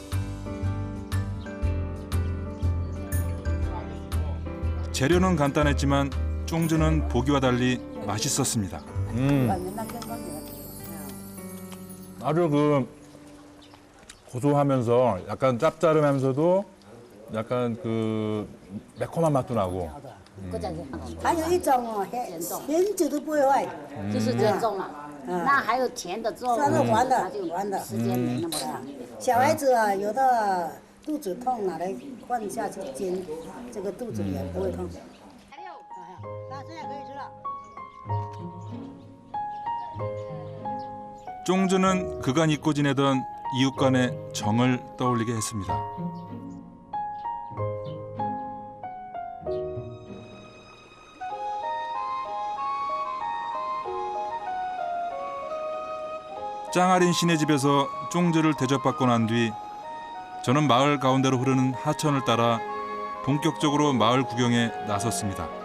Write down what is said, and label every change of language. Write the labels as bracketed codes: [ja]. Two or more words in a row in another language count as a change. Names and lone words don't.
[ko] 재료는 간단했지만 쫑즈는 보기와 달리 맛있었습니다. 아주 그 고소하면서 약간 짭짤하면서도 약간 그 매콤한 맛도 나고 [zh] 还有一种哦，很久都不会坏，就是减重了。那还有甜的粽，酸的、黄的它就、黄的。时间没那么长。小孩子啊，有的肚子痛，拿来放下去煎，这个肚子也不会痛。那现在可以吃了。 [ko] 쫑즈는 그간 잊고 지내던 이웃 간의 정을 떠올리게 했습니다. 짱아린 씨네 집에서 쫑즈를 대접받고 난 뒤 저는 마을 가운데로 흐르는 하천을 따라 본격적으로 마을 구경에 나섰습니다.